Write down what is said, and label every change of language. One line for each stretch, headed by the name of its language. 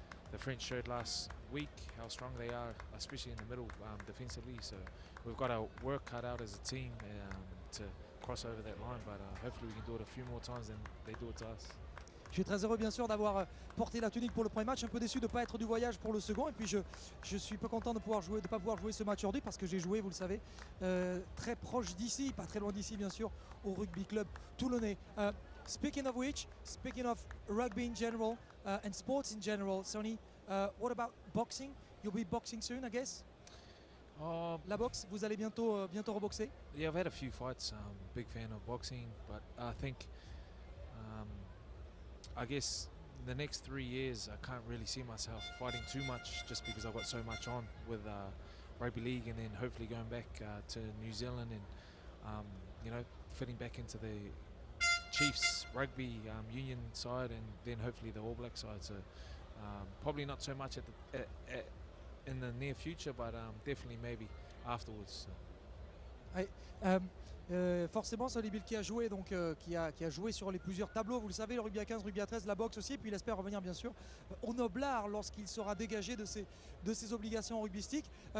English: The French showed last week how strong they are, especially in the middle defensively. So we've got our work cut out as a team to cross over that line, but hopefully we can do it a few more times than they do it to us.
French: Je suis très heureux bien sûr d'avoir porté la tunique pour le premier match, un peu déçu de ne pas être du voyage pour le second, et puis je suis pas content de ne pas pouvoir jouer ce match aujourd'hui parce que j'ai joué, vous le savez, très proche d'ici, pas très loin d'ici bien sûr, au rugby club toulonnais.
English: Speaking of which, speaking of rugby in general and sports in general, Sonny, what about boxing? You'll be boxing soon, I guess?
French: La boxe, vous allez bientôt reboxer?
English: Yeah, I've had a few fights. Big fan of boxing, but I think I guess the next 3 years, I can't really see myself fighting too much just because I've got so much on with rugby league, and then hopefully going back to New Zealand and fitting back into the Chiefs rugby union side, and then hopefully the All Black side. So probably not so much in the near future, but definitely maybe afterwards. So.
French: Forcément, Sonny Bill qui a joué, donc, qui a joué sur les plusieurs tableaux, vous le savez, le rugby à 15, rugby à 13, la boxe aussi, et puis il espère revenir bien sûr au noblard lorsqu'il sera dégagé de ses obligations rugbystiques.